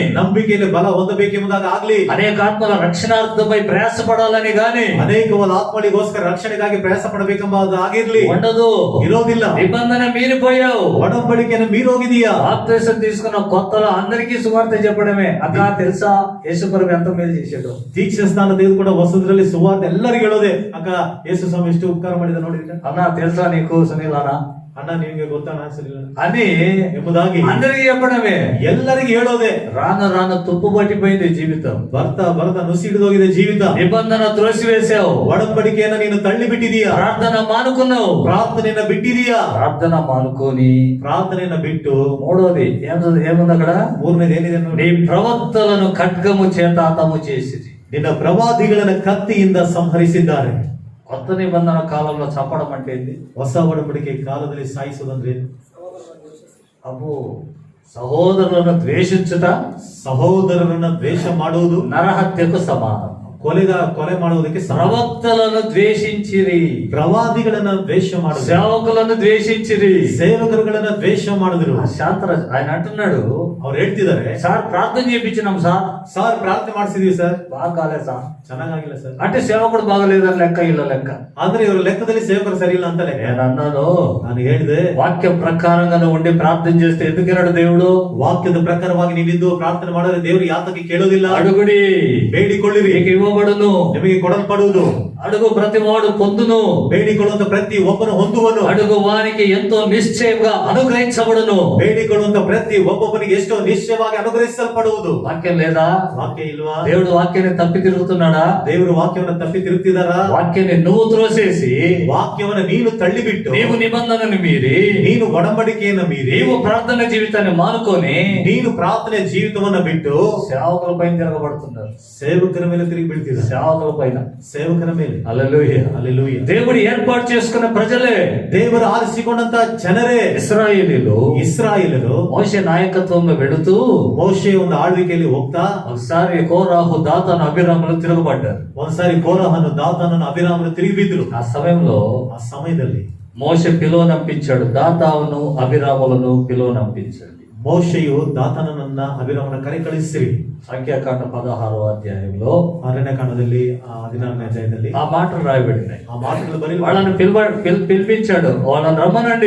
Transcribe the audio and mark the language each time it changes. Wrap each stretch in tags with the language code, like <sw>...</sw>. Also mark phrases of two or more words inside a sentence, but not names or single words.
<kn>ನಂಬಿಕೆಯಲ್ಲಿ ಬಲ ಹೊಂದಬೇಕೆಂಬುದಾಗಿ ಆಗ್ಲಿ,</kn> <te>అనేక ఆత్మల రక్షణార్థమై ప్రయాసపడాలని గాని,</te> <kn>ಅನೇಕವಾದ ಆತ್ಮಗಳಿಗೋಸ್ಕರ ರಕ್ಷಣೆಗಾಗಿ ಪ್ರಯಾಸ ಪಡಬೇಕೆಂಬುದು ಆಗಿರ್ಲಿ,</kn> <te>ఉండదు.</te> <kn>ಇರೋದಿಲ್ಲ.</kn> <te>నిబంధన మీరిపోయావు.</te> <kn>ಒಡಂಬಡಿಕೆಯನ್ನು ಮೀರೋಗಿದೀಯಾ?</kn> <te>బాప్తిసం తీసుకున్న కొత్తలో అందరికీ సువార్త చెప్పడమే. అక్క తెలుసా యేసుప్రభు ఎంత మేలు చేశాడు?</te> <kn>ದೀಕ್ಷಾ ಸ್ಥಾನ ತೆಗೆದುಕೊಂಡ ಹೊಸದ್ರಲ್ಲಿ ಸುವಾರ್ತೆ ಎಲ್ಲರಿಗೂ ಹೇಳೋದೆ, ಅಕ್ಕ ಯೇಸು ಸ್ವಾಮಿ ಎಷ್ಟು ಉಪಕಾರ ಮಾಡಿದ ನೋಡಿದ್ರೆ,</kn> <te>అన్నా తెలుసా నీకు సునీల్ అన్న</te> <kn>ಅಣ್ಣ ನಿಮ್ಗೆ ಗೊತ್ತಾನ</kn> <te>అని</te> <kn>ಎಂಬುದಾಗಿ</kn> <te>అందరికీ చెప్పడమే.</te> <kn>ಎಲ್ಲರಿಗೂ ಹೇಳೋದೆ.</kn> <te>రాను రాను తుప్పు పట్టిపోయింది జీవితం.</te> <kn>ಬರ್ತಾ ಬರ್ತಾ ನುಸಿ ಹಿಡಿದೋಗಿದೆ ಜೀವಿತ.</kn> <te>నిబంధన త్రోసివేశావు.</te> <kn>ಒಡಂಬಡಿಕೆಯನ್ನ ನೀನು ತಳ್ಳಿ ಬಿಟ್ಟಿದೀಯಾ?</kn> <te>ప్రార్థన మానుకున్నావు.</te> <kn>ಪ್ರಾರ್ಥನೆಯನ್ನ ಬಿಟ್ಟಿದೀಯಾ?</kn> <te>ప్రార్థన మానుకొని</te> <kn>ಪ್ರಾರ್ಥನೆಯನ್ನ ಬಿಟ್ಟು</kn> <te>మూడోది ఏముంది అక్కడ?</te> <kn>ಮೂರನೇది ಏನಿದೆ ನೋಡಿ,</kn> <te>నీ ప్రవక్తలను ఖడ్గము చేత హతము చేసిరి.</te> <kn>ನಿನ್ನ ಪ್ರವಾದಿಗಳನ್ನ ಕತ್ತಿಯಿಂದ ಸಂಹರಿಸಿದ್ದಾರೆ.</kn> <te>కొత్త నిబంధన కాలంలో చంపడం అంటే ఏంది?</te> <kn>ಹೊಸ ಒಡಂಬಡಿಕೆ ಕಾಲದಲ್ಲಿ ಸಾಯಿಸುವುದಂದ್ರೆ</kn> <te>అబ్బో, సహోదరులను ద్వేషించుట</te> <kn>ಸಹೋದರರನ್ನ ದ್ವೇಷ ಮಾಡುವುದು</kn> <te>నరహత్యకు సమానం.</te> <kn>ಕೊಲೆ ಮಾಡುವುದಕ್ಕೆ ಸಮ.</kn> <te>ప్రవక్తలను ద్వేషించిరి,</te> <kn>ಪ್ರವಾದಿಗಳನ್ನ ದ್ವೇಷ ಮಾಡುದು,</kn> <te>సేవకులను ద్వేషించిరి.</te> <kn>ಸೇವಕರುಗಳನ್ನ ದ್ವೇಷ ಮಾಡಿದ್ರು.</kn> <te>శాంతరాజ్ ఆయన అంటున్నాడు,</te> <kn>ಅವ್ರು ಹೇಳ್ತಿದ್ದಾರೆ,</kn> <te>సార్ ప్రార్థన చేయించినాం సార్</te> <kn>ಪ್ರಾರ್ಥನೆ ಮಾಡಿಸಿದೀವಿ ಸರ್,</kn> <te>బాగా కాలేదు సార్.</te> <kn>ಚೆನ್ನಾಗಿಲ್ಲ ಸರ್.</kn> <te>అంటే సేవకుడు బాగలేదని లెక్క,</te> <kn>ಇಲ್ಲ లెక్క. ಆದ್ರೆ ಇವ್ರ ಲೆಕ್ಕದಲ್ಲಿ ಸೇವಕರು ಸರಿ ಇಲ್ಲ ಅಂತ ಲೆಕ್ಕ.</kn> <te>నేను అన్నాను,</te> <kn>ನಾನು ಹೇಳಿದೆ,</kn> <te>వాక్యం ప్రకారంగా నువ్వు ఉండి ప్రార్థన చేస్తే ఎందుకన్నాడు దేవుడు?</te> <kn>ವಾಕ್ಯದ ಪ್ರಕಾರವಾಗಿ ನೀವಿದ್ದು ಪ್ರಾರ್ಥನೆ ಮಾಡಿದ್ರೆ ದೇವರು ಯಾತಕ್ಕೆ ಕೇಳೋದಿಲ್ಲ?</kn> <te>అడుగుడి</te> <kn>ಬೇಡಿಕೊಳ್ಳಿರಿ</kn> <te>మీకు ఇవ్వబడును,</te> <kn>ನಿಮಗೆ ಕೊಡಲ್ಪಡುವುದು.</kn> <te>అడుగు ప్రతి వాడు పొందును,</te> <kn>ಬೇಡಿಕೊಳ್ಳುವಂತ ಪ್ರತಿ ಒಬ್ಬನು ಹೊಂದುವನು.</kn> <te>అడుగు వానికి ఎంతో నిశ్చయంగా అనుగ్రహించబడును.</te> <kn>ಬೇಡಿಕೊಳ್ಳುವಂತ ಪ್ರತಿ ಒಬ್ಬೊಬ್ಬನಿಗೆ ಎಷ್ಟೋ ನಿಶ್ಚಯವಾಗಿ ಅನುಗ್ರಹಿಸಲ್ಪಡುವುದು.</kn> <te>వాక్యం లేదా?</te> <kn>ವಾಕ್ಯ ಇಲ್ವಾ?</kn> <te>దేవుడు వాక్యాన్ని తప్పి తిరుగుతున్నాడా?</te> <kn>ದೇವರು ವಾಕ್ಯವನ್ನ ತಪ್ಪಿ ತಿರುಗ್ತಿದಾರಾ?</kn> <te>వాక్యాన్ని నువ్వు త్రోసేసి,</te> <kn>ವಾಕ್ಯವನ್ನ ನೀನು ತಳ್ಳಿಬಿಟ್ಟು,</kn> <te>నీవు నిబంధనను మీరి,</te> <kn>ನೀನು ಒಡಂಬಡಿಕೆಯನ್ನ ಮೀರಿ,</kn> <te>నీవు ప్రార్థన జీవితాన్ని మానుకొని</te> <kn>ನೀನು ಪ್ರಾರ್ಥನೆ ಜೀವಿತವನ್ನ ಬಿಟ್ಟು</kn> <te>సేవకుల పైన తిరగబడుతున్నారు.</te> <kn>ಸೇವಕರ ಮೇಲೆ ತಿರುಗಿ ಬೀಳ್ತಿದ್ದಾರೆ.</kn> <te>సేవకుల పైన.</te> <kn>ಸೇವಕರ ಮೇಲೆ.</kn> <te>హల్లెలూయా. హల్లెలూయా. దేవుడు ఏర్పాటు చేసుకున్న ప్రజలే,</te> <kn>ದೇವರು ಆರಿಸಿಕೊಂಡಂತ ಜನರೇ</kn> <te>ఇశ్రాయేలీలు.</te> <kn>ಇಸ್ರಾಯೇಲರು</kn> <te>మోషే నాయకత్వంలో వెళుతూ</te> <kn>ಮೋಶೆ ಒಂದು ಆಳ್ವಿಕೆಯಲ್ಲಿ ಹೋಗ್ತಾ</kn> <te>ఒకసారి కోరాహు, దాతాను, అభిరాములు తిరగబడ్డారు.</te> <kn>ಒಂದ್ಸಾರಿ ಕೋರಹನು, ದಾತಾನನು, ಅಭಿರಾಮನು ತಿರುಗಿ ಬಿದ್ರು.</kn> <te>ఆ సమయంలో</te> <kn>ಆ ಸಮಯದಲ್ಲಿ</kn> <te>మోషే పిలువనంపించాడు, దాతాను అభిరాములను పిలువనంపించాడు.</te> <kn>ಮೋಶೆಯು ದಾತಾನನನ್ನ ಅಭಿರಾಮನ ಕರೆ ಕಳಿಸಿರಿ.</kn> <te>సంఖ్యాకాండ 16వ అధ్యాయంలో</te> <kn>ಅರಣ್ಯಕಾಂಡದಲ್ಲಿ 16ನೇ ಅಧ್ಯಾಯದಲ್ಲಿ</kn> <te>ఆ మాటలు రాయబడినాయి.</te> <kn>ಆ ಮಾತುಗಳು ಬರೀ</kn> <te>వాళ్ళని పిలిపించాడు, వాళ్ళని రమ్మనండి.</te>